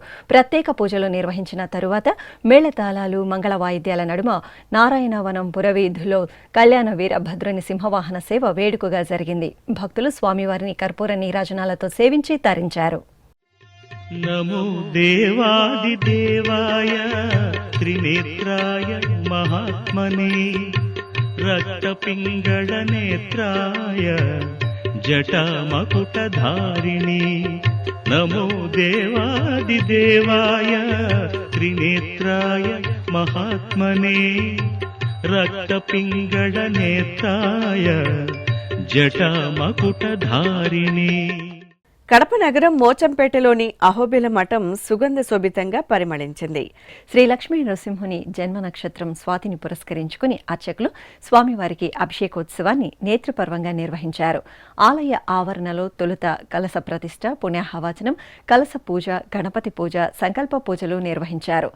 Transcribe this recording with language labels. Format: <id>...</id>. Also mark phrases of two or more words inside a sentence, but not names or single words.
<te>ప్రత్యేక పూజలు నిర్వహించిన తరువాత మేళతాళాలు, మంగళ వాయిద్యాల నడుమ నారాయణవనం పురవీధులో కళ్యాణ వీరభద్రుని సింహవాహన సేవ వేడుకగా జరిగింది. భక్తులు స్వామివారిని కర్పూర నీరాజనాలతో సేవించి తరించారు.</te> <sa>नमो देवादि देवाय त्रिने त्रिनेत्राय महात्मने रक्तपिङ्गळनेत्राय जटामकुटधारिणे नमो देवादिदेवाय त्रिनेत्राय महात्मने रक्तपिङ्गळनेत्राय जटामकुटधारिणे।</sa> <te>కడప నగరం మోచంపేటలోని అహోబిల మఠం సుగంధ శోభితంగా పరిమళించింది. శ్రీ లక్ష్మీ నరసింహుని జన్మ నక్షత్రం స్వాతిని పురస్కరించుకుని అర్చకులు స్వామివారికి అభిషేకోత్సవాన్ని నేత్రపర్వంగా నిర్వహించారు. ఆలయ ఆవరణలో తొలుత కలశ ప్రతిష్ఠ, పుణ్యాహవాచనం, కలశ పూజ, గణపతి పూజ, సంకల్ప పూజలు నిర్వహించారు.</te>